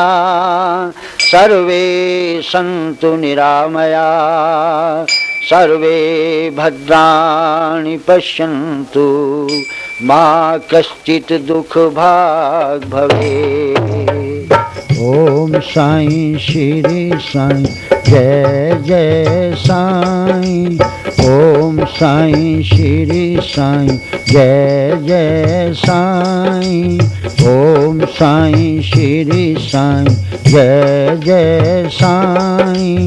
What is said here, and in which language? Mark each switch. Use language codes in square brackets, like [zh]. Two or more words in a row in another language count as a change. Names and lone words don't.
[sa] सर्वे सन्तु निरामया। सर्वे भद्राणि पश्यन्तु। मा कश्चित् दुःखभाग् भवेत्। ओम साईं श्री साईं जय जय साईं। ओम साईं श्री साईं जय जय साईं। ओम साईं श्री साईं जय जय साईं।